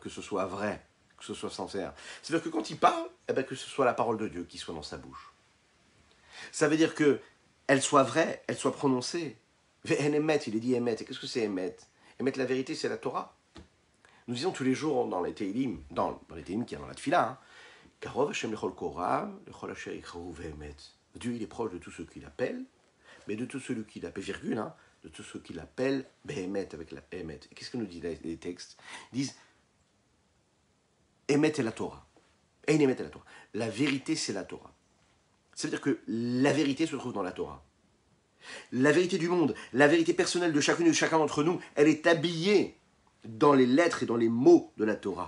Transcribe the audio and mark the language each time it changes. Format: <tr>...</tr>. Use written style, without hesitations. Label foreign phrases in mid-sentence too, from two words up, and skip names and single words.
<fr>Que ce soit vrai, que ce soit sincère. C'est-à-dire que quand il parle, que ce soit la parole de Dieu qui soit dans sa bouche. Ça veut dire qu'elle soit vraie, elle soit prononcée. Emet, il est dit Emet. Et qu'est-ce que c'est Emet? Emet, la vérité, c'est la Torah. Nous disons tous les jours dans les Télim, dans les Télim qui est dans la Tfila,</fr> <he>קרוב השם לכל קוראיו לכל אשר יקראוהו באמת.</he> <fr>Dieu, il est proche de tous ceux qu'il appelle, mais de tous ceux qu'il appelle, virgule, de tous ceux qu'il appelle Behemet, avec la Emet. Et qu'est-ce que nous disent les textes? Ils disent Emet est la Torah.</fr> <he>אין אמת</he> <fr>est la Torah. La vérité, c'est la Torah. Ça veut dire que la vérité se trouve dans la Torah. La vérité du monde, la vérité personnelle de chacune et de chacun d'entre nous, elle est habillée dans les lettres et dans les mots de la Torah.</fr>